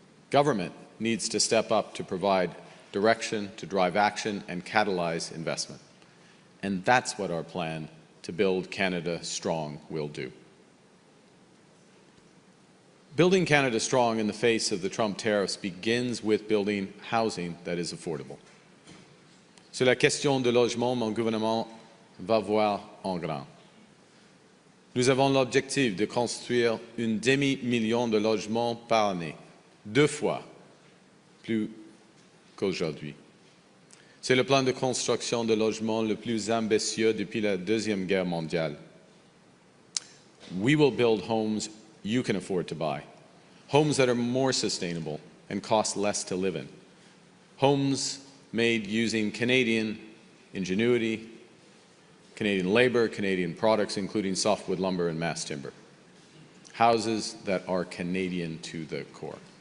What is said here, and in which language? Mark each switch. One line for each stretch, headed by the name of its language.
English: Government needs to step up to provide direction, to drive action, and catalyze investment. And that's what our plan to build Canada strong will do. Building Canada strong in the face of the Trump tariffs begins with building housing that is affordable.
French: Sur la question de logement, mon gouvernement va voir en grand. Nous avons l'objectif de construire un demi-million de logements par année, 2 fois plus qu'aujourd'hui. C'est le plan de construction de logements le plus ambitieux depuis la Deuxième Guerre mondiale.
English: We will build homes you can afford to buy, homes that are more sustainable and cost less to live in, homes made using Canadian ingenuity, Canadian labor, Canadian products, including softwood lumber and mass timber, houses that are Canadian to the core.